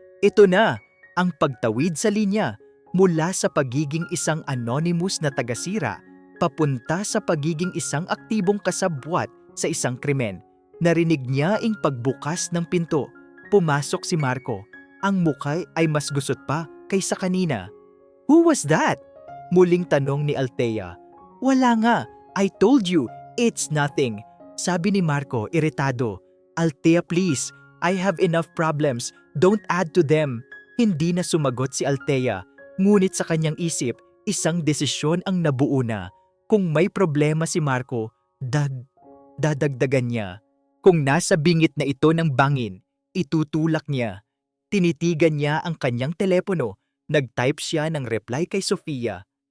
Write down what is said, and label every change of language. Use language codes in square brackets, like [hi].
[tl] Ito na ang pagtawid sa linya mula sa pagiging isang anonymous na tagasira papunta sa pagiging isang aktibong kasabwat sa isang krimen. Narinig niya ang pagbukas ng pinto. Pumasok si Marco. Ang mukha ay mas gusot pa kaysa kanina. [en] "Who was that?" [tl] muling tanong ni Althea. "Wala nga. [en] I told you, it's nothing," [tl] sabi ni Marco iritado. [en] "Althea, please. I have enough problems. Don't add to them." [tl] Hindi na sumagot si Althea. Ngunit sa kanyang isip, isang desisyon ang nabuo na. Kung may problema si Marco, dadagdagan niya. Kung nasa bingit na ito ng bangin, itutulak niya. Tinitigan niya ang kanyang telepono. Nag-type siya ng reply kay Sofia.